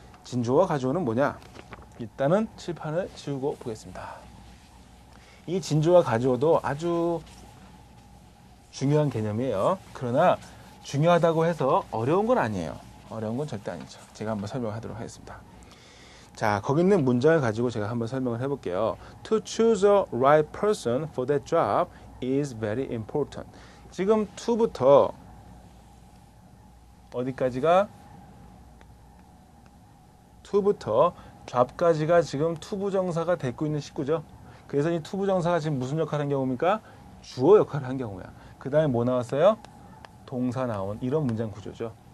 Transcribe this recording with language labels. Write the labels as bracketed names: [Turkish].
[Korean] 진주어와 가주어는 뭐냐? 일단은 칠판을 지우고 보겠습니다. 이 진주어와 가주어도 아주 중요한 개념이에요. 그러나 중요하다고 해서 어려운 건 아니에요. 어려운 건 절대 아니죠. 제가 한번 설명하도록 하겠습니다. 자, 거기 있는 문장을 가지고 제가 한번 설명을 해볼게요. [English] To choose a right person for that job is very important. [Korean] 지금 to부터 어디까지가? to부터 job까지가 지금 투부정사가 되고 있는 식구죠. 그래서 이 투부정사가 지금 무슨 역할을 한 경우입니까? 주어 역할을 한 경우야. 그 다음에 뭐 나왔어요? 동사 나온 이런 문장 구조죠.